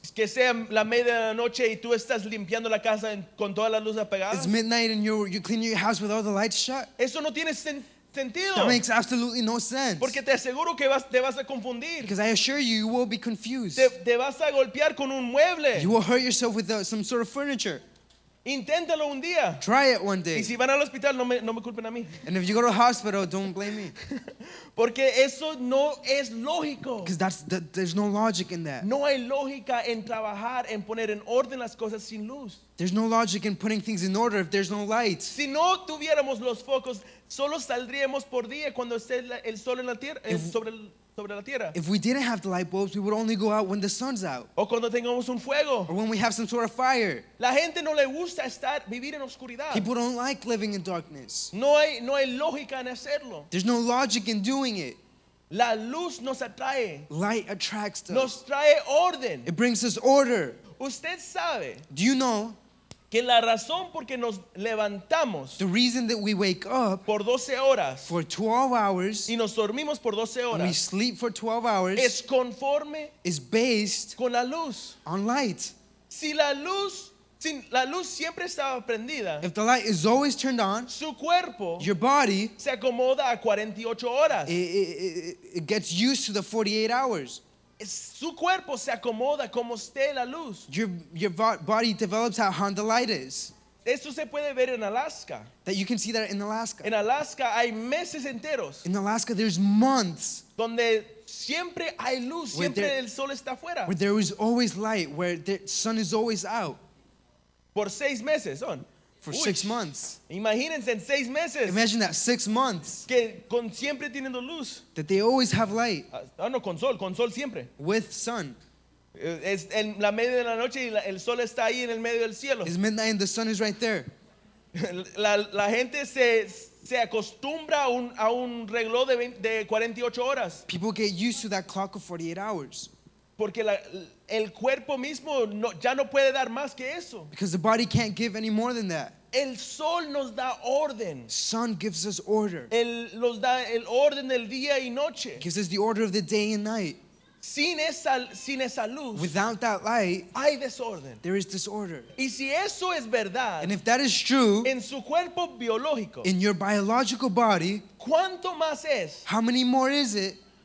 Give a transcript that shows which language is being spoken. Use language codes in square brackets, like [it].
[es] Que sea la media de la noche y tú estás limpiando la casa con todas las luces apagadas. [en] It's midnight and you're cleaning your house with all the lights shut. [es] Eso no tiene sentido. [en] That makes absolutely no sense. [es] Porque te aseguro que te vas a confundir. [en] Because I assure you, you will be confused. [es] Te vas a golpear con un mueble. [en] You will hurt yourself with some sort of furniture. [es] Inténtalo un día. [en] Try it one [es] Y [en] day. [es] si van al hospital, no me culpen a mí. [en] And if you go to the hospital, don't blame me. [es] Porque eso no es lógico. [en] Because there's no logic in that. [es] No hay lógica en trabajar, en poner en orden las cosas sin luz. [en] There's no logic in putting things in order if there's no light. [es] Si no tuviéramos los focos, solo saldríamos por día cuando esté el sol en la tierra, sobre la tierra. [en] If we didn't have the light bulbs, we would only go out when the sun's out [es] O cuando tengamos un fuego. [en] or when we have some sort of fire. [es] La gente no le gusta vivir en oscuridad. [en] People don't like living in darkness. [es] No hay lógica en hacerlo. [en] There's no logic in doing it. [es] La luz nos atrae, [en] Light attracts us. [es] nos trae orden. [en] It brings us order. [es] Usted sabe [en] Do you know [es] que la razón por que nos levantamos [en] the reason that we wake up [es] por 12 horas [en] for 12 hours [es] y nos dormimos por 12 [en] and we [es] horas [en] sleep for 12 hours [es] es conforme [en] is based [es] con la luz. [en] on light? [es] Si la luz siempre estaba prendida, [en] If the light is always turned on, [es] su cuerpo [en] your body [es] se acomoda a 48 horas. [en] it gets used to the 48 hours. [es] Su cuerpo se acomoda como esté la luz. [en] Your body develops how the light is. [es] Esto se puede ver en Alaska. [en] That you can see that in Alaska. [es] En Alaska hay meses enteros [en] In Alaska, there's months [es] donde siempre hay luz, [en] Where [es] siempre [en] there- [es] el sol está afuera. [en] where there is always light, where the sun is always out [es] Por 6 meses son. [en] for Uy, 6 months. [es] Imagínense en 6 meses [en] Imagine that 6 months [es] que siempre teniendo luz. [en] that they always have light [es] No, con sol siempre. [en] with sun. [es] Es en la media de la noche y el sol está ahí en el medio del cielo. [en] It's midnight and the sun is right there. [es] La gente se acostumbra a un reloj de 48 horas [en] People get used to that clock of 48 hours [es] porque el cuerpo mismo ya no puede dar más que eso. [en] because the body can't give any more than that. [es] El sol nos da orden. [en] Sun gives us order. [es] Nos da el orden del día y noche. [en] Gives us the order of the day and night. [es] Sin esa luz [en] Without that light, [es] hay desorden. [en] there is disorder. [es] Y si eso es verdad [en] And if that is true [es] en su cuerpo biológico, [en] in your biological body, [es] ¿cuánto más es [en] how many more is it